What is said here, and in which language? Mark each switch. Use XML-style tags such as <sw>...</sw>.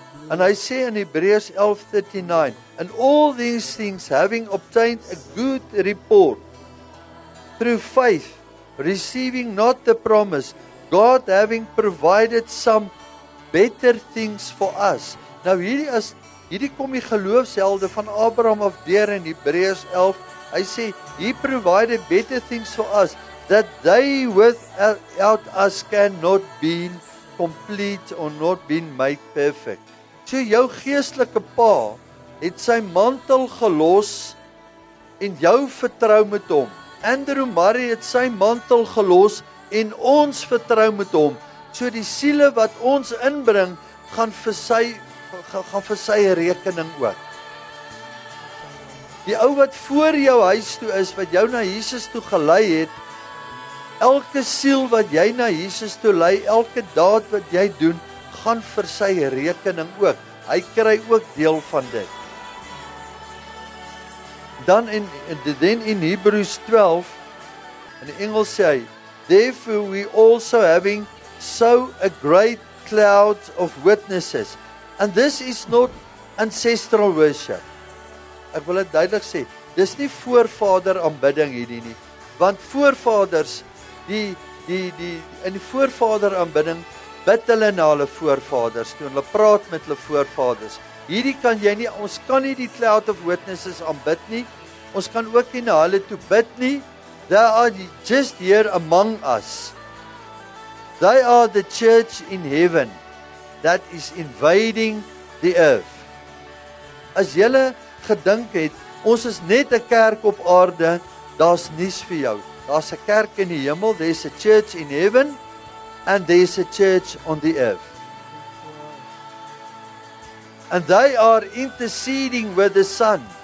<en>And</en> <af>hy sê in Hebreërs 11:39,</af> <en>and all these things having obtained a good report through faith, receiving not the promise, God having provided some better things for us.</en> <af>Nou hierdie kom die geloofshelde van Abraham af deur in Hebreërs 11. Hy sê,</af> <en>He provided better things for us, that they without us cannot be complete or not been made perfect.</en> <af>So jou geestelike pa het sy mantel gelos en jou vertrou met hom. Andrew Murray het sy mantel gelos en ons vertrou met hom. So die siele wat ons inbring, gaan vir sy rekening ook. Die ou wat voor jou huis toe is, wat jou na Jesus toe gelei het, elke siel wat jy na Jesus toe lei, elke daad wat jy doen, gaan vir sy rekening ook. Hy kry ook deel van dit. Dan in Hebrews 12, in die Engels sê hy,</af> <en>therefore we also having so a great cloud of witnesses. And this is not ancestral worship.</en> <af>Ek wil dit duidelik sê, dis nie voorvader aanbidding hierdie nie. Want voorvaders, in die voorvader aanbidding, bid hulle na hulle voorvaders toe, hulle praat met hulle voorvaders. Hierdie kan jy nie, ons kan nie die</af> <en>cloud of witnesses</en> <af>aanbid nie, ons kan ook nie na hulle toe bid nie.</af> <en>They are just here among us. They are the church in heaven that is invading the earth.</en> <af>As julle gedink het, ons is net 'n kerk op aarde, daar's nuus vir jou. Daar's 'n kerk in die hemel,</af> <en>there's a church in heaven, and there's a church on the earth. And they are interceding with the Son.</en>